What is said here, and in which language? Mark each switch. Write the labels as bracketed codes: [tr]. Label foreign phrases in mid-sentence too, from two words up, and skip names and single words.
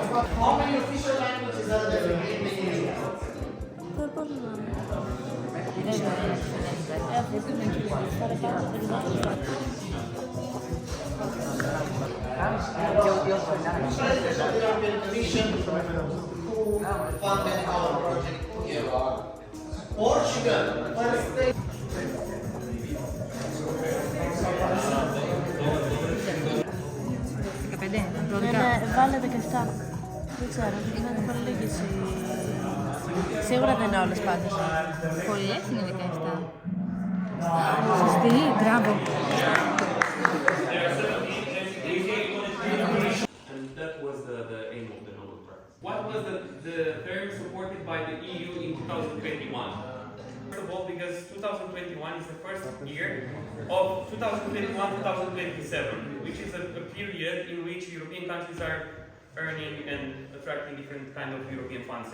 [en] How many official languages are there in the EU? President of the European Commission who funded our project here. Portugal, first state. [el] Βάλε 17. Δεν ξέρω, είναι πολύ λίγες σίγουρα δεν είναι όλες πάντως. Πολλές είναι 17. Σωστή, μπράβο. [en] And that was the aim of the Nobel Prize. What was the term supported by the EU in 2021? First of all, because 2021 is the first year of 2021-2027, which is a period in which European countries are earning and attracting different kind of European funds.